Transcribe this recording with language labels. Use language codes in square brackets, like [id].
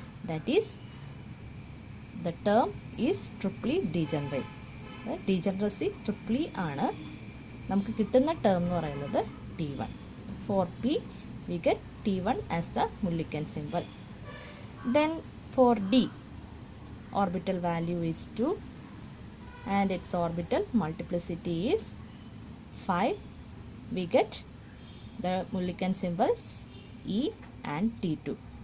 [en] That is the term is triply degenerate. [ml] Degeneracy ട്രിപ്ലി ആണ്. നമുക്ക് കിട്ടുന്ന ടേം എന്ന് പറയുന്നത് T1. [en] For P we get T1 as the Mulliken symbol. Then for D, orbital value is 2 and its orbital multiplicity is 5. We get the Mulliken symbols E and T2.